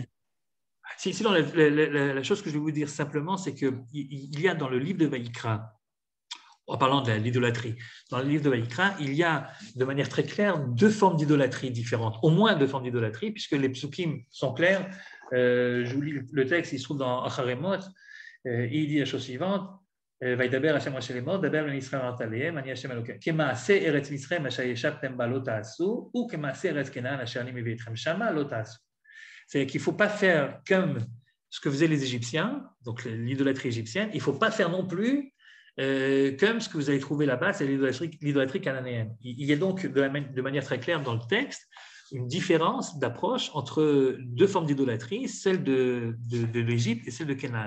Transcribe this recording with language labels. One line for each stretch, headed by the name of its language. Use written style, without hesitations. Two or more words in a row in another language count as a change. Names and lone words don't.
French: Sinon, la chose que je vais vous dire simplement, c'est qu'il y a dans le livre de Vaïkra, en parlant de l'idolâtrie, dans le livre de Vaïkra, il y a de manière très claire deux formes d'idolâtrie différentes, au moins deux formes d'idolâtrie, puisque les psukim sont clairs. Je vous lis le texte, il se trouve dans Acharemot, et il dit la chose suivante.
Hebrew: וידבר השם משה לאמור, דבר בני ישראל אמרת עליהם, אני השם אלוקיכם. כמעשה ארץ מצרים אשר ישבתם בה לא תעשו, וכמעשה ארץ כנען אשר אני מביא אתכם שמה לא תעשו.
French: C'est-à-dire qu'il ne faut pas faire comme ce que faisaient les Égyptiens, donc l'idolâtrie égyptienne, il ne faut pas faire non plus comme ce que vous allez trouver là-bas, c'est l'idolâtrie cananéenne. Il y a donc de manière très claire dans le texte une différence d'approche entre deux formes d'idolâtrie, celle de l'Égypte et celle de Canaan.